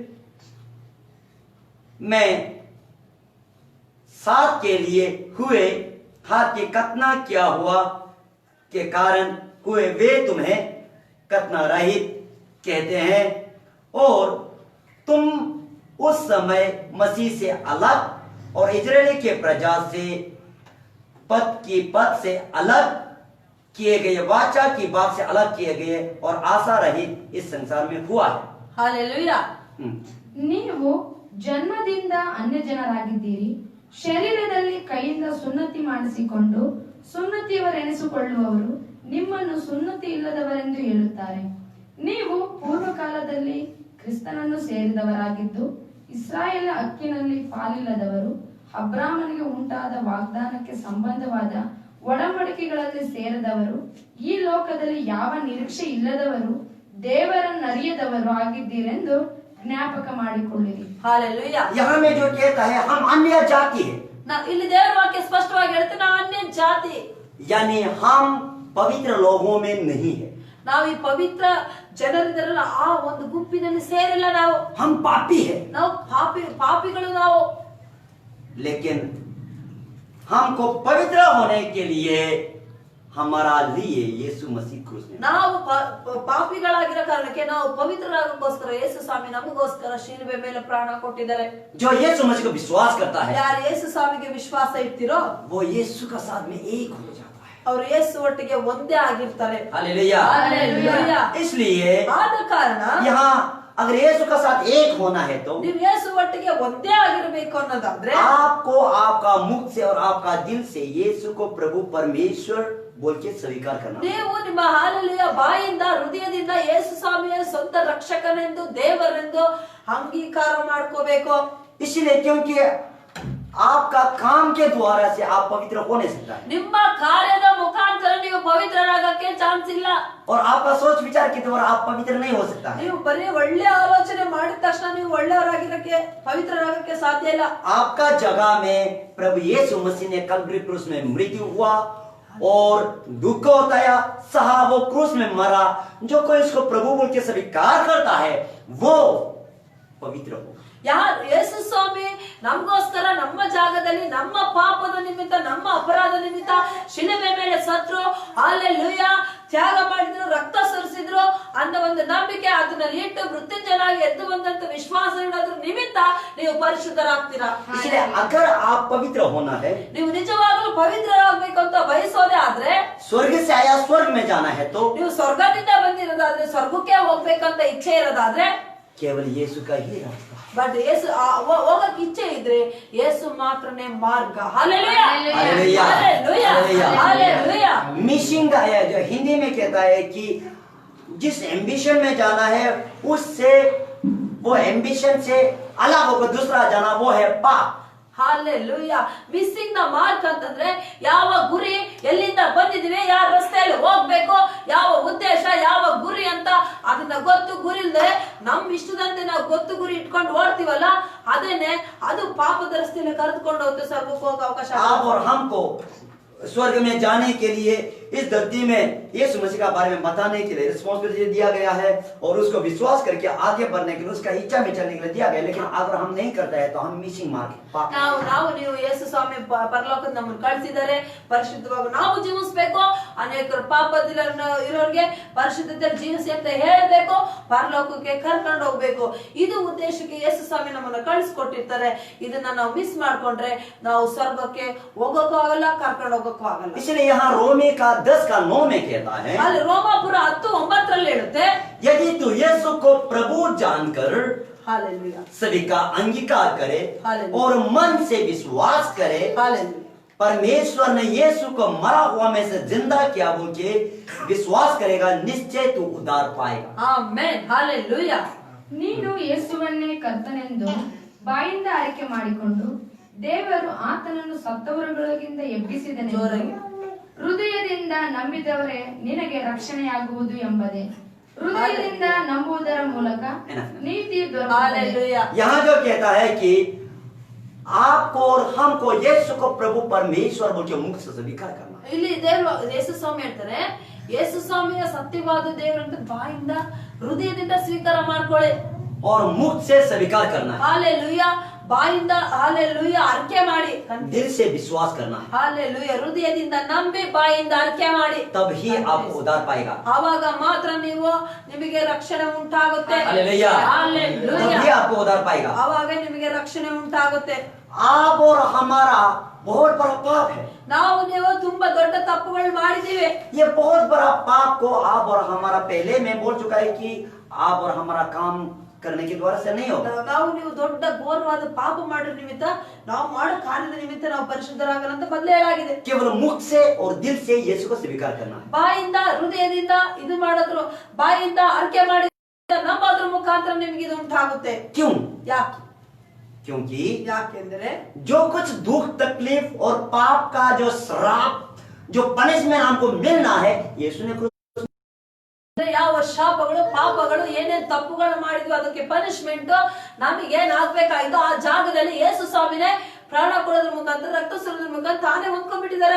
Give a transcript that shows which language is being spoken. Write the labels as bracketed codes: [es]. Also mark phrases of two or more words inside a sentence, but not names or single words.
[hi] में साथ के लिए हुए हाथ के कतना किया हुआ के कारण हुए, वे तुम्हें कतना रहित कहते हैं, और तुम उस समय मसीह से अलग और इजराइल के प्रजा से पद से अलग किए गए, वाचा की बात से अलग किए गए और आशा रहित इस संसार में हुआ है. [kn] ಹಾಲೆಲೂಯಾ. ನೀವು ಜನ್ಮದಿಂದ ಅನ್ಯ ಜನರಾಗಿದ್ದೀರಿ. ಶರೀರದಲ್ಲಿ ಕೈಯಿಂದ ಸುನ್ನತಿ ಮಾಡಿಸಿಕೊಂಡು ಸುನ್ನತಿಯವರೆನಿಸಿಕೊಳ್ಳುವವರು ನಿಮ್ಮನ್ನು ಸುನ್ನತಿ ಇಲ್ಲದವರೆಂದು ಹೇಳುತ್ತಾರೆ. ನೀವು ಪೂರ್ವಕಾಲದಲ್ಲಿ ಕ್ರಿಸ್ತನನ್ನು ಸೇರಿದವರಾಗಿದ್ದು ಇಸ್ರಾಯೇಲ್ ಹಕ್ಕಿನಲ್ಲಿ ಪಾಲಿಲ್ಲದವರು, ಅಬ್ರಾಮನಿಗೆ ಉಂಟಾದ ವಾಗ್ದಾನಕ್ಕೆ ಸಂಬಂಧವಾದ ಒಡಂಬಡಿಕೆಗಳಲ್ಲಿ ಸೇರಿದವರು, ಈ ಲೋಕದಲ್ಲಿ ಯಾವ ನಿರೀಕ್ಷೆ ಇಲ್ಲದವರು, ದೇವರನ್ನರಿಯದವರು ಆಗಿದ್ದೀರೆಂದು ಜ್ಞಾಪಕ ಮಾಡಿಕೊಳ್ಳಿರಿ. ಹಾಲೆಲೂಯಾ. [hi] यहाँ में जो कहता है हम अन्य जाति है, [kn] ಇಲ್ಲಿ ದೇವರ ವಾಕ್ಯ ಸ್ಪಷ್ಟವಾಗಿ ಹೇಳುತ್ತೆ ನಾವು ಅನ್ಯ ಜಾತಿ, [hi] यानी हम पवित्र लोगों में नहीं है. [kn] ನಾವು ಈ ಪವಿತ್ರ ಜನರಿದ್ದಾರಲ್ಲ ಆ ಒಂದು ಗುಂಪಿನಲ್ಲಿ ಸೇರಿಲ್ಲ. ನಾವು [hi] हम पापी है. [kn] ನಾವು ಪಾಪಿಗಳು ನಾವು. [hi] लेकिन हमको पवित्र होने के लिए हमारा लिए यीशु मसीह क्रूस में, [kn] ನಾವು ಪಾಪಿಗಳಾಗಿರೋ ಕಾರಣಕ್ಕೆ ನಾವು ಪವಿತ್ರರಾಗಕ್ಕೋಸ್ಕರ ಯೇಸು ಸ್ವಾಮಿ ನಮಗೋಸ್ಕರ ಶಿಲುಬೆ ಮೇಲೆ ಪ್ರಾಣ ಕೊಟ್ಟಿದ್ದಾರೆ. [hi] जो यीशु मसीह को विश्वास करता है [kn] ಯಾರು ಯೇಸು ಸ್ವಾಮಿಗೆ ವಿಶ್ವಾಸ ಇಡ್ತಿರೋ [hi] वो यीशु का साथ में एक हो जाता है. [kn] ಅವ್ರು ಯೇಸು ಒಟ್ಟಿಗೆ ಒಂದೇ ಆಗಿರ್ತಾರೆ. [hi] हालेलुया. हालेलुया. इसलिए [kn] ಆದ ಕಾರಣ [hi] यहाँ अगर यीशु का साथ एक होना है तो [kn] ನೀವು ಯೇಸು ಒಟ್ಟಿಗೆ ಒಂದೇ ಆಗಿರ್ಬೇಕು ಅನ್ನೋದಾದ್ರೆ [hi] आपको आपका मुख से और आपका दिल से यीशु को प्रभु परमेश्वर बोल के स्वीकार करना. [kn] ನೀವು ನಿಮ್ಮ ಹಾಲೆಲೂಯಾ ಬಾಯಿಂದ ಹೃದಯದಿಂದ ಯೇಸು ಸ್ವಾಮಿಯ ಸ್ವಂತ ರಕ್ಷಕನೆಂದು ದೇವರೆಂದು ಅಂಗೀಕಾರ ಮಾಡ್ಕೋಬೇಕು. [hi] इसलिए क्योंकि आपका काम के द्वारा से आप पवित्र हो नहीं सकता है, [kn] ನಿಮ್ಮ ಕಾರ್ಯದ ಮುಖಾಂತರ ನೀವು ಪವಿತ್ರರಾಗಕ್ಕೆ ಚಾನ್ಸ್ ಇಲ್ಲ. [hi] और आपका सोच विचार के द्वारा आप पवित्र नहीं हो सकता है. [kn] ನೀವು ಬರೀ ಒಳ್ಳೆ ಆಲೋಚನೆ ಮಾಡಿದ ತಕ್ಷಣ ನೀವು ಒಳ್ಳೆಯವರಾಗಿರಕ್ಕೆ ಪವಿತ್ರರಾಗಕ್ಕೆ ಸಾಧ್ಯ ಇಲ್ಲ. [hi] आपका जगह में प्रभु यीशु मसीह ने कलवरी क्रूस में मृत्यु हुआ और दुख उठाया, सहा, वो क्रूस में मरा. जो कोई इसको प्रभु बोल के स्वीकार करता है वो पवित्र होगा. [kn] ಯಾರು ಯೇಸು ಸ್ವಾಮಿ ನಮಗೋಸ್ಕರ ನಮ್ಮ ಜಾಗದಲ್ಲಿ ನಮ್ಮ ಪಾಪದ ನಿಮಿತ್ತ ನಮ್ಮ ಅಪರಾಧ ನಿಮಿತ್ತ ಶಿಲುಬೆ ಮೇಲೆ ಸತ್ರು, ಹಾಲೆಲೂಯಾ, ತ್ಯಾಗ ಮಾಡಿದ್ರು, ರಕ್ತ ಸುರಿಸಿದ್ರು ಅನ್ನೋ ಒಂದು ನಂಬಿಕೆ ಅದನ್ನಲ್ಲಿ ಇಟ್ಟು ಮೃತ್ಯುಂಜಯನಾಗಿ ಎದ್ದು ಬಂದಂತ ವಿಶ್ವಾಸ ಇಡೋದ್ರ ನಿಮಿತ್ತ ನೀವು ಪರಿಶುದ್ಧರಾಗ್ತೀರಾ. [hi] इसलिए अगर आप पवित्र होना है, [kn] ನೀವು ನಿಜವಾಗ್ಲೂ ಪವಿತ್ರರಾಗಬೇಕು ಅಂತ ಬಯಸೋದೇ ಆದ್ರೆ, [hi] स्वर्ग से आया स्वर्ग में जाना है तो [kn] ನೀವು ಸ್ವರ್ಗದಿಂದ ಬಂದಿರೋದಾದ್ರೆ ಸ್ವರ್ಗಕ್ಕೆ ಹೋಗ್ಬೇಕಂತ ಇಚ್ಛೆ ಇರೋದಾದ್ರೆ [hi] केवल यीशु का ही रास्ता. [kn] ಬಟ್ ಯೇಸು ಹೋಗಕ್ ಇಚ್ಛೆ ಇದ್ರೆ ಯೇಸು ಮಾತ್ರನೇ ಮಾರ್ಗ. ಹಾಲೆಲೂಯಾ. [hi] हालेलुया. हालेलुया. हालेलुया. मिशन का है, जो हिंदी में कहता है कि जिस एम्बिशन में जाना है उससे, वो एम्बिशन से अलग होकर दूसरा जाना, वो है पाप. [kn] ಹಾಲೆಲೂಯಾ. [en] missing the mark [kn] ಅಂತಂದ್ರೆ ಯಾವ ಗುರಿ, ಎಲ್ಲಿಂದ ಬಂದಿದೀವಿ, ಯಾವ ರಸ್ತೆಯಲ್ಲಿ ಹೋಗ್ಬೇಕು, ಯಾವ ಉದ್ದೇಶ, ಯಾವ ಗುರಿ ಅಂತ ಅದನ್ನ ಗೊತ್ತು ಗುರಿ ಇಲ್ದೆ ನಮ್ ಇಷ್ಟದಂತೆ ನಾವು ಗೊತ್ತು ಗುರಿ ಇಟ್ಕೊಂಡು ಓಡ್ತೀವಲ್ಲ ಅದೇನೆ ಅದು ಪಾಪದ ರಸ್ತೆಯಲ್ಲಿ ಕರೆದುಕೊಂಡು ಹೋಗುತ್ತೆ, ಸ್ವರ್ಗಕ್ಕೆ ಹೋಗೋ ಅವಕಾಶ. [hi] आप और हमको स्वर्ग में जाने के लिए इस धरती में यीशु मसीह का बारे में बताने के लिए रिस्पॉन्सिबिलिटी दिया गया है और उसको विश्वास करके आगे बढ़ने के लिए उसका इच्छा में चलने के लिए दिया गया, लेकिन अगर हम नहीं करते हैं तो हम [en] missing mark [kn] ನಾವು ನೀವು ಯೇಸು ಸ್ವಾಮಿ ಪರಲೋಕದ ನಮ್ಮನ್ನು ಕಳಿಸಿದ್ದಾರೆ, ಪರಿಶುದ್ಧವಾಗಿ ನಾವು ಜೀವಿಸಬೇಕು, ಅನೇಕರು ಪಾಪದಲ್ಲಿ ಇರೋರಿಗೆ ಪರಿಶುದ್ಧತೆಯಲ್ಲಿ ಜೀವಿಸಿ ಅಂತ ಹೇಳಬೇಕು, ಪರಲೋಕಕ್ಕೆ ಕರ್ಕೊಂಡು ಹೋಗ್ಬೇಕು. ಇದು ಉದ್ದೇಶಕ್ಕೆ ಯೇಸು ಸ್ವಾಮಿ ನಮ್ಮನ್ನು ಕಳಿಸ್ಕೊಟ್ಟಿರ್ತಾರೆ. ಇದನ್ನ ನಾವು ಮಿಸ್ ಮಾಡ್ಕೊಂಡ್ರೆ ನಾವು ಸ್ವರ್ಗಕ್ಕೆ ಹೋಗೋಕ್ಕೂ ಆಗಲ್ಲ, ಕರ್ಕೊಂಡು ಹೋಗೋಕ್ಕೂ ಆಗಲ್ಲ. [hi] इसलिए यहाँ रोमी का 10 का 9 में कहता है, [kn] ಅಲ್ಲಿ ರೋಮಾಪುರ 10:9 ಹೇಳುತ್ತೆ, [hi] यदि तू यीशु को प्रभु जानकर हालेलुया सभी का अंगीकार करे हालेलुया और मन से विश्वास करे हालेलुया परमेश्वर ने यीशु को मरा हुआ में से जिंदा किया बोल के विश्वास करेगा, निश्चय तू उद्धार पाएगा. [kn] ಆಮೆನ್ ಹಾಲೆಲುಯಾ. ನೀನು ಯೇಸುವನ್ನೇ ಕರ್ತನೆಂದು ಬಾಯಿಂದ ಆರಿಕೆ ಮಾಡಿಕೊಂಡು ದೇವರು ಆತನನ್ನು ಸತ್ತವರೊಳಗಿಂದ ಎಬ್ಬಿಸಿದನೆಂದು ಹೃದಯದಿಂದ ನಂಬಿದವರೇ ನಿನಗೆ ರಕ್ಷಣೆಯಾಗುವುದು ಎಂಬುದೇ. ಹೃದಯದಿಂದ ನಂಬುವುದರ ಮೂಲಕ ನೀತಿ ದೊರಕುತ್ತದೆ. [hi] यहाँ जो कहता है कि आपको और हमको यीशु को प्रभु परमेश्वर बोल के मुख से स्वीकार करना. [kn] ಇಲ್ಲಿ ದೇವರು ಯೇಸು ಸ್ವಾಮಿ ಹೇಳ್ತಾರೆ, ಯೇಸು ಸ್ವಾಮಿಯ ಸತ್ಯವಾದ ದೇವರಂತ ಬಾಯಿಂದ ಹೃದಯದಿಂದ ಸ್ವೀಕಾರ ಮಾಡ್ಕೊಳ್ಳಿ [hi] और मुख से स्वीकार करना है, [kn] ಹಾಲೆಲುಯಾ. ಬಾಯಿಂದ ಹಾಲೆಲುಯಾ ಅರ್ಕೆ ಮಾಡಿ, [hi] दिल से विश्वास करना है, [kn] ಹಾಲೆಲುಯಾ ಹೃದಯದಿಂದ ನಂಬಿ ಬಾಯಿಂದ ಅರ್ಕೆ ಮಾಡಿ, [hi] तब ही आपको उद्धार पाएगा. [kn] ಆವಾಗ ಮಾತ್ರ ನಿಮಗೆ ರಕ್ಷಣೆ ಉಂಟಾಗುತ್ತೆ. [hi] हालेलुया. तब [kn] ಹಾಲೆಲುಯಾ [hi] ही आपको उद्धार पाएगा. [kn] ಆವಾಗ ನಿಮಗೆ ರಕ್ಷಣೆ ಉಂಟಾಗುತ್ತೆ. [hi] आप और हमारा बहुत बड़ा पाप है. [kn] ನೀವು ತುಂಬಾ ದೊಡ್ಡ ತಪ್ಪುಗಳು ಮಾಡಿದೀವಿ. [hi] ये बहुत बड़ा पाप को आप और हमारा पहले में बोल चुका है कि आप और हमारा काम करने के द्वारा से नहीं होगा. [kn] ನೀವು ದೊಡ್ಡ ಘೋರವಾದ ಪಾಪ ಮಾಡೋ ನಿಮಿತ್ತ, ನಾವು ಮಾಡೋ ಕಾರ್ಯದ ನಿಮಿತ್ತ ನಾವು ಪರಿಶುದ್ಧರಾಗಲ್ಲ ಅಂತ ಮೊದಲೇ ಹೇಳಾಗಿದೆ. [hi] केवल मुख से और दिल से यीशु को स्वीकार करना है. [kn] ಬಾಯಿಂದ ಹೃದಯದಿಂದ ಇದು ಮಾಡಿದ್ರು, ಬಾಯಿಂದ ಅರ್ಕೆ ಮಾಡಿ ನಂಬೋದ್ರ ಮುಖಾಂತರ ನಿಮ್ಗೆ ಇದು ಉಂಟಾಗುತ್ತೆ. [hi] क्यों? [kn] ಯಾಕೆ? [hi] क्योंकि [kn] ಯಾಕೆಂದ್ರೆ [hi] जो कुछ दुख तकलीफ और पाप का जो श्राप जो पनिशमेंट हमको मिलना है यीशु ने [kn] ಯಾವ ಶಾಪಗಳು ಪಾಪಗಳು ಏನೇನ್ ತಪ್ಪುಗಳು ಮಾಡಿದ್ವಿ ಅದಕ್ಕೆ ಪನಿಷ್ಮೆಂಟ್ ನಮಗೆ ಏನ್ ಆಗ್ಬೇಕಾಯ್ತು ಆ ಜಾಗದಲ್ಲಿ ಯೇಸು ಸ್ವಾಮಿನೇ ಪ್ರಾಣ ಕೊಡೋದ್ರ ಮುಖಾಂತರ ರಕ್ತ ಸುರಿಯೋದ್ರ ಮುಖಾಂತರ ತಾನೇ ಹೊಂದ್ಕೊಂಡ್ಬಿಟ್ಟಿದ್ದಾರೆ.